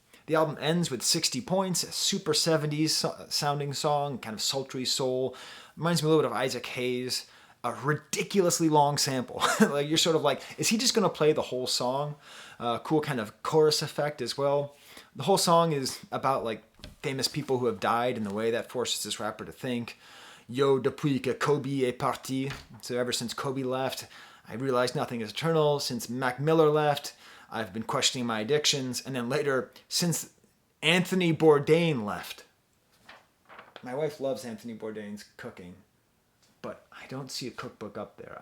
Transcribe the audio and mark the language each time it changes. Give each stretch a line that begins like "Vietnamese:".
English: The album ends with 60 Points, a super 70s sounding song, kind of sultry soul. Reminds me a little bit of Isaac Hayes. A ridiculously long sample. Like, you're sort of like, is he just going to play the whole song? Cool kind of chorus effect as well. The whole song is about like famous people who have died, and the way that forces this rapper to think.
French: Yo, depuis que Kobe est parti.
English: So ever since Kobe left, I realized nothing is eternal. Since Mac Miller left, I've been questioning my addictions. And then later, since Anthony Bourdain left. My wife loves Anthony Bourdain's cooking, but I don't see a cookbook up there.